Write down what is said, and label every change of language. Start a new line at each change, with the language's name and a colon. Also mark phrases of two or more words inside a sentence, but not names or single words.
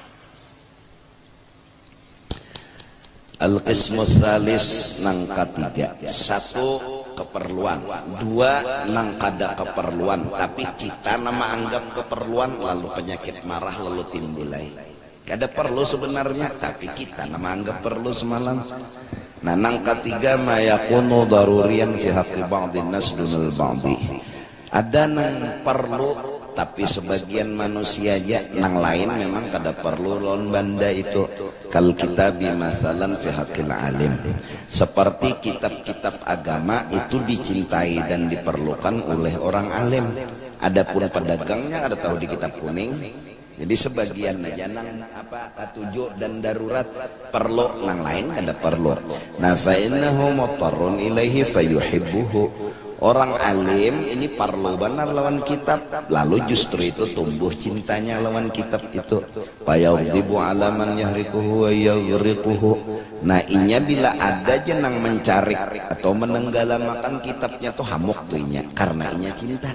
Arabic: Al-qismu tsalis
Banjar: nang ketiga, satu keperluan, dua nang kada keperluan tapi kita nama anggap keperluan, lalu penyakit marah lalu timbulai. Kada perlu sebenarnya tapi kita nama anggap perlu semalam. Nah nang ketiga
Arabic: ma yakunu daruriyan fi haqqi ba'dhin nas dunal ba'dhi.
Banjar: Ada nang perlu tapi sebagian manusia aja, nang lain memang kada perlu. Lawan banda itu
Arabic: kal kitabi masalan fi haqqil alim,
Banjar: seperti kitab-kitab agama itu dicintai dan diperlukan oleh orang alim. Adapun pedagangnya ada tahu di kitab kuning. Jadi sebagian aja nang apa katujuh dan darurat perlu, nang lain kada perlu. Nah
Arabic: fa innahu mutarrun ilaihi fayuhibbuhu,
Banjar: Orang alim ini parlo benar lawan kitab, lalu justru itu tumbuh cintanya lawan kitab itu.
Arabic: Fayawdibu alaman yahrikuhu wa yaghriquhu.
Banjar: Nah inya bila ada jenang mencari atau menenggalamakan kitabnya tuh hamuk tuh inya, karena inya cinta.